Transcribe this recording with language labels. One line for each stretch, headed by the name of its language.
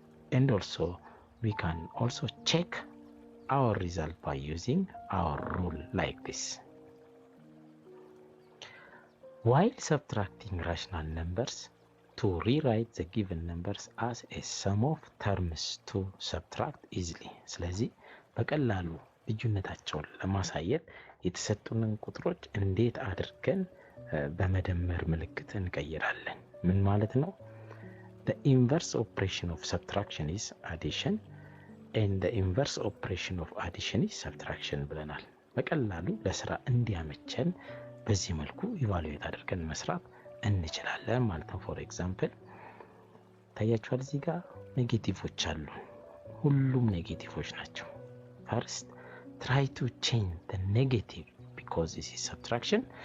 English: And also we can also check our result by using our rule like this. While subtracting rational numbers, to rewrite the given numbers as a sum of terms to subtract easily.
Amharic: ስለዚህ በቀላሉ ልዩነታቸውን ለማሳየት የተሰጡንን ቁጥሮች እንዴት አድርገን በመደመር ምልክት እንቀይራለን? ምን ማለት ነው?
English: The inverse operation of subtraction is addition and the inverse operation of addition is subtraction
Amharic: ብለናል። በቀላሉ ለስራ እንዲያመቸን በዚህ መልኩ ኢቫሉዌት አድርገን መስራት እንችላለን ማለት ነው። ፎር ኤግዛምፕል ታያችኋል፣ እዚህ ጋር ኔጌቲቮች አሉ። ሁሉም ኔጌቲቮች ናቸው። ፈርስት
English: try to change the negative because this is subtraction.